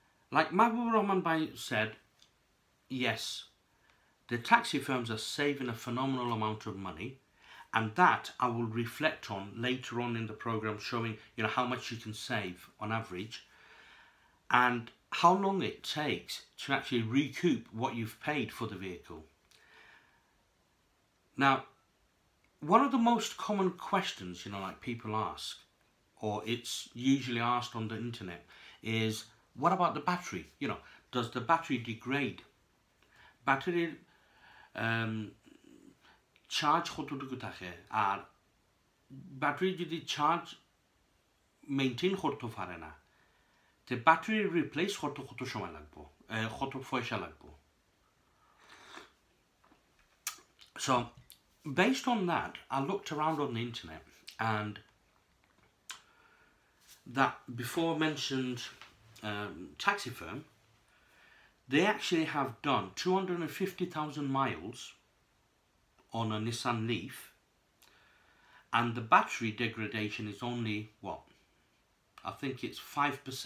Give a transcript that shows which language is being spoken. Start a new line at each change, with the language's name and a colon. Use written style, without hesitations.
English: Like Mahbubur Rahman Bai said, yes, the taxi firms are saving a phenomenal amount of money, and that I will reflect on later on in the program, showing, you know, how much you can save on average and how long it takes to actually recoup what you've paid for the vehicle. Now, one of the most common questions, you know, like people ask, or it's usually asked on the internet, is what about the battery? You know, does the battery degrade?
Bangla: Battery charge কতটুকু থাকে, আর battery যদি charge maintain করতে পারে না, তো battery replace করতে কত সময় লাগবে, কত পয়সা লাগবে?
English: So based on that, I looked around on the internet, and that before mentioned taxi firm, they actually have done 250,000 miles on a Nissan Leaf, and the battery degradation is only, what, I think it's 5%.